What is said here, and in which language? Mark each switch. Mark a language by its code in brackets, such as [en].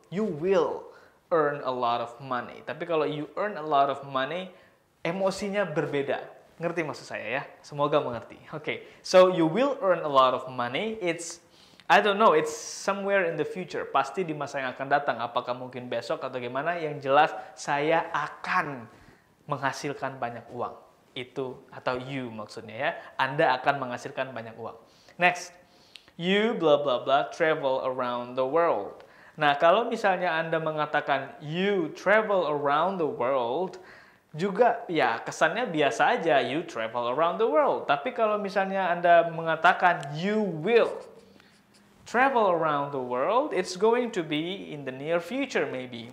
[en] You will earn a lot of money. [id] Tapi kalau [en] you earn a lot of money, [id] emosinya berbeda. Ngerti maksud saya ya? Semoga mengerti. [en] Oke, so you will earn a lot of money. I don't know, it's somewhere in the future. [id] Pasti di masa yang akan datang. Apakah mungkin besok atau gimana? Yang jelas saya akan menghasilkan banyak uang. Itu, atau you maksudnya ya. Anda akan menghasilkan banyak uang. [en] Next, you blah blah blah travel around the world. [id] Nah, kalau misalnya Anda mengatakan [en] you travel around the world, [id] juga ya kesannya biasa aja, you travel around the world. Tapi kalau misalnya Anda mengatakan [en] you will travel around the world, it's going to be in the near future maybe.